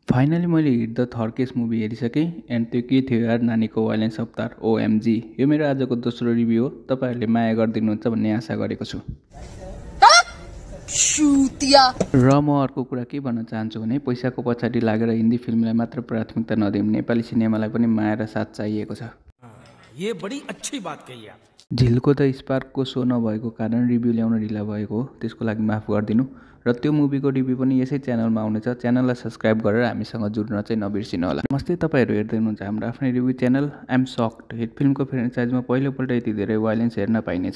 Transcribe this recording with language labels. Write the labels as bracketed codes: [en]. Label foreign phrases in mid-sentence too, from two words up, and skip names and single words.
[ne] फाइनली मैले हिट द थर्केस मुभी हेरिसकेँ एन्ड त्यो के थियो यार नानीको वायलेन्स अवतार ओएमजी। यो मेरो आजको दोस्रो रिभ्यू हो। तपाईँहरूले माया गरिदिनुहुन्छ भन्ने आशा गरेको छु। र म अर्को कुरा के भन्न चाहन्छु भने पैसाको पछाडि लागेर हिन्दी फिल्मलाई मात्र प्राथमिकता नदिउँ, नेपाली सिनेमालाई पनि माया र साथ चाहिएको छ। [hi] ये बड़ी अच्छी बात कही आप। [ne] झिलको द स्पार्कको शो नभएको कारण रिभ्यू ल्याउन ढिला भएको हो, त्यसको लागि माफ गरिदिनु। र त्यो मुभीको रिभ्यू पनि यसै च्यानलमा आउनेछ। च्यानललाई सब्सक्राइब गरेर हामीसँग जुड्न चाहिँ नबिर्सिनु होला। नमस्ते, तपाईँहरू हेर्दै हुनुहुन्छ हाम्रो आफ्नै रिभ्यू च्यानल। [en] I'm shocked. [ne] हिट फिल्मको फ्रेन्चाइजमा पहिलोपल्ट यति धेरै वायलेन्स हेर्न पाइनेछ।